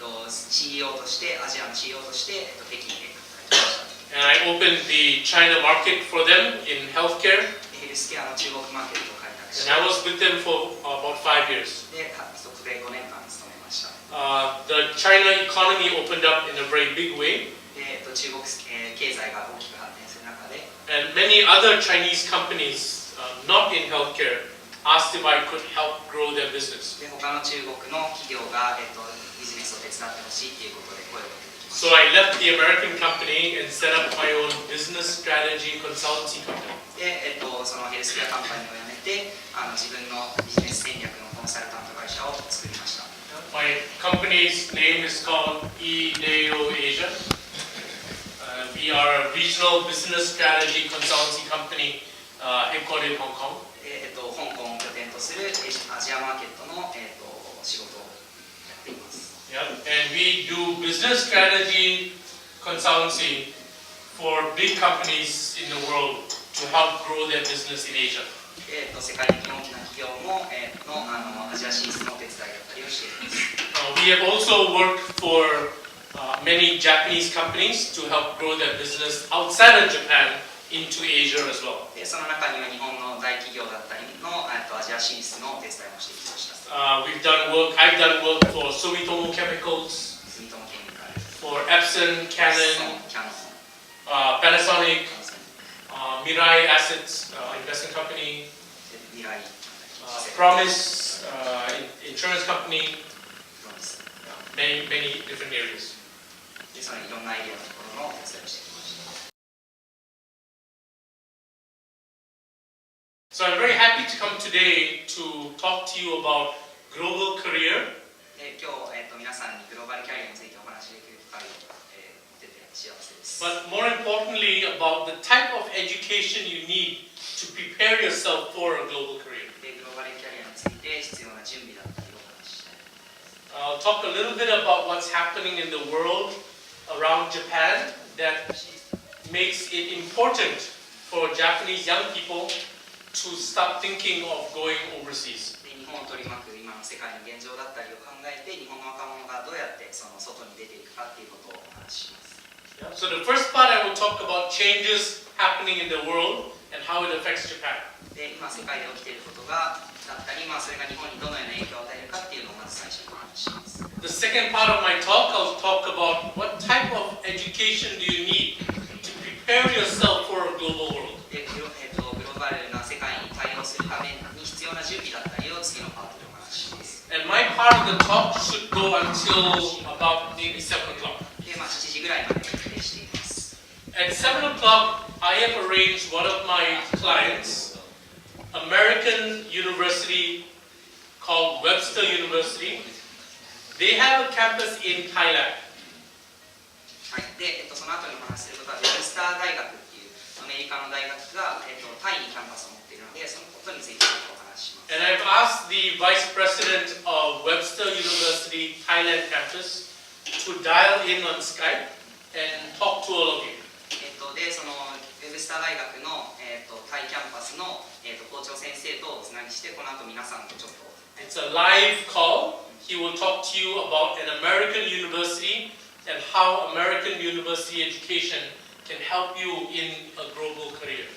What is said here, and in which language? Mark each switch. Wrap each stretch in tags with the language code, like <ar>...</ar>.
<ja>CEO として、アジアの CEO として、北京で働きました。</ja> <en>And I opened the China market for them in healthcare.</en> <ja>ヘルスケアの中国マーケットを開拓し</ja> <en>And I was with them for about 5 years.</en> <ja>て、そこで5年間勤めました。</ja> <en>The China economy opened up in a very big way.</en> <ja>で、中国、経済が大きく発展する中で、</ja> <en>And many other Chinese companies not in healthcare asked if I could help grow their business.</en> <ja>で、他の中国の企業が、ビジネスを手伝ってほしいということで声をかけてきました。</ja> <en>So I left the American company and set up my own business strategy consultancy company.</en> <ja>で、そのヘルスケアカンパニーを辞めて、自分のビジネス戦略のコンサルタント会社を作りました。</ja> <en>My company's name is called eDeo Asia. We are a regional business strategy consultancy company headquartered in Hong Kong.</en> <ja>香港を拠点とするアジアマーケットの、仕事をやっています。</ja> <en>Yeah, and we do business strategy consultancy for big companies in the world to help grow their business in Asia.</en> <ja>世界的に大きな企業も、アジア進出のお手伝いだったりをしています。</ja> <en>We have also worked for many Japanese companies to help grow their business outside of Japan into Asia as well.</en> <ja>で、その中には日本の大企業だったりのアジア進出のお手伝いもしてきました。</ja> <en>I've done work for Sumitomo Chemicals,</en> <ja>住友ケミカル、</ja> <en>for Epson, Canon,</en> <ja>キャノン、</ja> <en>Panasonic, Mirai Assets, investment company,</en> <ja>未来、</ja> <en>Promise, insurance company,</en> <ja>プロミス。</ja> <en>many different areas.</en> <ja>で、そのいろんなエリアのところのお手伝いをしてきました。</ja> <en>So I'm very happy to come today to talk to you about global career.</en> <ja>で、今日、皆さんにグローバルキャリアについてお話しできる機会を、持てて幸せです。</ja> <en>But more importantly, about the type of education you need to prepare yourself for a global career.</en> <ja>で、グローバルキャリアについて必要な準備だったりをお話ししたい。</ja> <en>I'll talk a little bit about what's happening in the world around Japan that makes it important for Japanese young people to start thinking of going overseas.</en> <ja>で、日本を取り巻く今の世界の現状だったりを考えて、日本の若者がどうやってその外に出ていくかっていうことをお話しします。</ja> <en>So the first part I will talk about changes happening in the world and how it affects Japan.</en> <ja>で、今世界で起きていることがだったり、それが日本にどのような影響を与えるかっていうのをまず最初にお話しします。</ja> <en>The second part of my talk, I'll talk about what type of education do you need to prepare yourself for a global world.</en> <ja>で、グローバルな世界に対応するために必要な準備だったりを次のパートでお話しします。</ja> <en>And my part of the talk should go until about maybe 7 o'clock.</en> <ja>で、7時ぐらいまで予定しています。</ja> <en>At 7 o'clock, I have arranged one of my clients, American university called Webster University. They have a campus in Thailand.</en> <ja>はい、で、その後にお話しすることは、ウェブスター大学っていうアメリカの大学が、タイにキャンパスを持っているので、そのことについてお話しします。</ja> <en>And I've asked the vice president of Webster University Thailand campus to dial in on Skype and talk to all of you.</en> <ja>で、そのウェブブスター大学の、タイキャンパスの、校長先生とおつなぎして、この後皆さんとちょっと。</ja> <en>It's a live call. He will talk to you about an American university and how American university education can help you in a global career.</en>